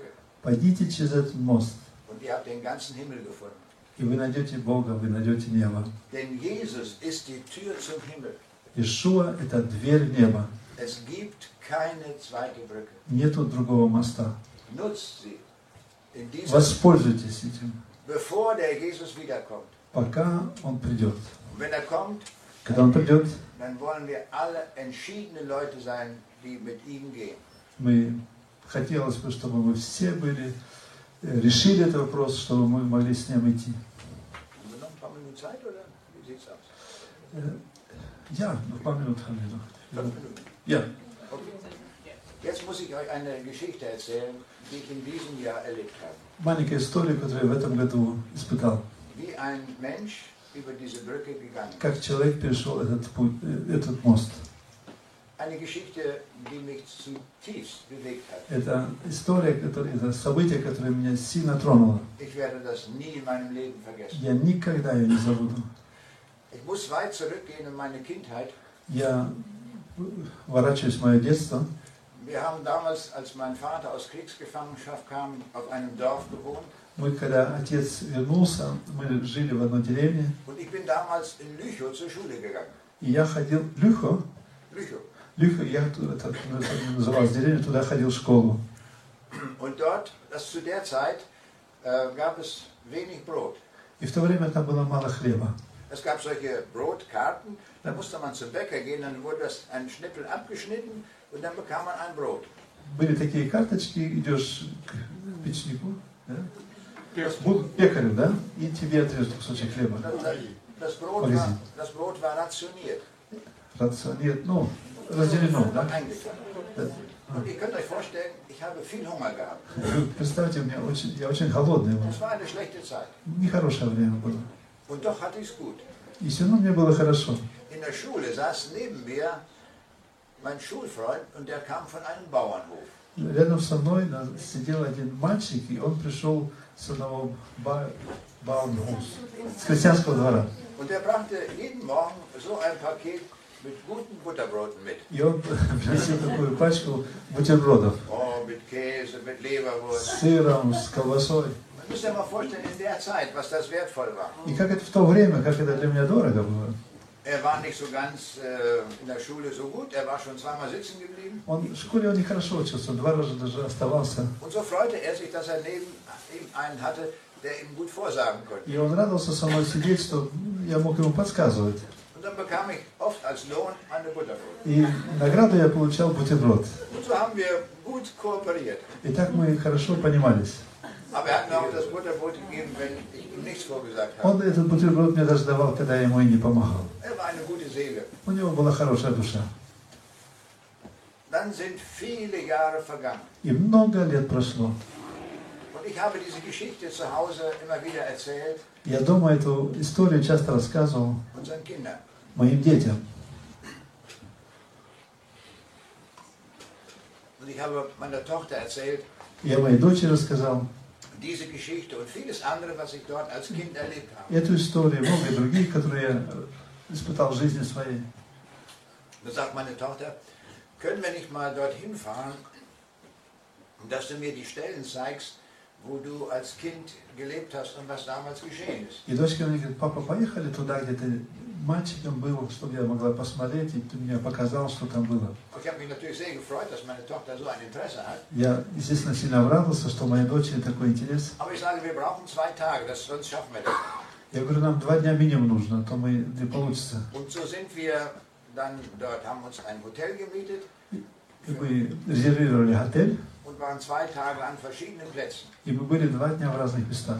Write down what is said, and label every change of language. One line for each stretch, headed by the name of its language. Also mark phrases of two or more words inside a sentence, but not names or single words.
Russian: Пойдите через этот мост,
German: und ihr habt den ganzen Himmel gefunden.
Russian: и вы найдете Бога, вы найдете небо.
German: Denn Jesus ist die Tür zum Himmel.
Russian: Иешуа – это дверь в небо.
German: Es gibt keine zweite Brücke.
Russian: Нету другого моста.
German: Nutzt sie. In dieser,
Russian: Воспользуйтесь этим,
German: bevor der Jesus wiederkommt.
Russian: пока Он придет.
German: Und wenn er kommt,
Russian: Когда Он придет,
German: dann wollen wir alle entschiedene Leute sein, die mit ihm gehen.
Russian: Хотелось бы, чтобы мы все решили этот вопрос, чтобы мы могли с Ним идти.
German: Haben wir noch ein paar Minuten Zeit, oder wie sieht's aus? Ja, noch ein paar Minuten haben wir noch. 5 Minuten. Ja. Okay. Jetzt muss ich euch eine Geschichte erzählen, die ich in diesem Jahr erlebt habe.
Russian: Маленькая история, которую я в этом году испытал.
German: Wie ein Mensch über diese Brücke gegangen ist.
Russian: Как человек перешел этот мост.
German: Eine Geschichte, die mich zutiefst bewegt hat.
Russian: Это история, это событие, которое меня сильно тронуло.
German: Ich werde das nie in meinem Leben vergessen.
Russian: Я никогда ее не забуду.
German: Ich muss weit zurückgehen in meine Kindheit.
Russian: Я ворачиваюсь в мое детство.
German: Wir haben damals, als mein Vater aus Kriegsgefangenschaft kam, auf einem Dorf gewohnt.
Russian: Мы, когда отец вернулся, мы жили в одной деревне.
German: Und ich bin damals in Lüchow zur Schule gegangen.
Russian: И я ходил... Lüchow, я это называлась деревня, туда ходил в школу.
German: Und dort, zu der Zeit, gab es wenig Brot.
Russian: И в то время там было мало хлеба.
German: Es gab solche Brotkarten, da musste man zum Bäcker gehen, dann wurde das ein Schnippel abgeschnitten und dann bekam man ein Brot.
Russian: Были такие карточки, идешь к печнику, да? Пекарю, да? И тебе отрежут кусочек хлеба.
German: Das Brot war rationiert.
Russian: Рациoniert, разделено, да?
German: Und ihr könnt euch vorstellen, ich habe viel Hunger gehabt.
Russian: Представьте, я очень голодный был.
German: Es war eine schlechte Zeit.
Russian: Нехорошее время было.
German: Und doch hatte ich es gut.
Russian: И все равно мне было хорошо.
German: In der Schule saß neben mir mein Schulfreund und der kam von einem Bauernhof.
Russian: Рядом со мной сидел один мальчик, и он пришел с одного Бауernhofs, с крестьянского двора.
German: Und der brachte jeden Morgen so ein Paket mit guten Butterbroten mit.
Russian: И он приносил такую пачку бутербродов.
German: Oh, mit Käse, mit Leberwurst.
Russian: С сыром, с колбасой.
German: Man muss sich mal vorstellen, in der Zeit, was das wertvoll war.
Russian: И как это в то время, как это для меня дорого было.
German: Er war nicht so ganz in der Schule so gut, er war schon zweimal sitzen geblieben.
Russian: В школе он нехорошо учился, 2 раза даже оставался.
German: Und so freute er sich, dass er neben ihm einen hatte, der ihm gut vorsagen konnte.
Russian: И он радовался со мной сидеть, что я мог ему подсказывать.
German: Und dann bekam ich oft als Lohn eine Butterbrot.
Russian: И награду я получал бутерброд.
German: Und so haben wir gut kooperiert.
Russian: И так мы хорошо понимались.
German: Aber er hat mir auch das Butterbrot gegeben, wenn ich ihm nichts vorgesagt habe.
Russian: Он этот бутерброд мне даже давал, когда я ему и не помогал.
German: Er war eine gute Seele.
Russian: У него была хорошая душа.
German: Dann sind viele Jahre vergangen.
Russian: И много лет прошло.
German: Und ich habe diese Geschichte zu Hause immer wieder erzählt.
Russian: Я дома эту историю часто рассказывал
German: Unseren Kindern.
Russian: моим детям.
German: Und ich habe meiner Tochter erzählt,
Russian: Я моей дочери рассказал
German: diese Geschichte und vieles andere, was ich dort als Kind erlebt habe.
Russian: эту историю, много других, которые я испытал в жизни своей.
German: Da sagt meine Tochter, können wir nicht mal dorthin fahren, dass du mir die Stellen zeigst, wo du als Kind gelebt hast und was damals geschehen ist.
Russian: И дочка мне говорит, папа, поехали туда, где ты мальчиком был, чтобы я могла посмотреть, и ты мне показал, что там было.
German: Ich habe mich natürlich sehr gefreut, dass meine Tochter so ein Interesse hat.
Russian: Я, естественно, сильно обрадовался, что у моей дочери такой интерес.
German: Aber ich sage, wir brauchen 2 Tage, sonst schaffen wir das.
Russian: Я говорю, нам 2 дня минимум нужно, а то мы не получится.
German: Und so sind wir dann dort, haben uns ein Hotel gemietet.
Russian: И мы резервировали отель,
German: Und waren 2 Tage an verschiedenen Plätzen.
Russian: и мы были 2 дня в разных местах.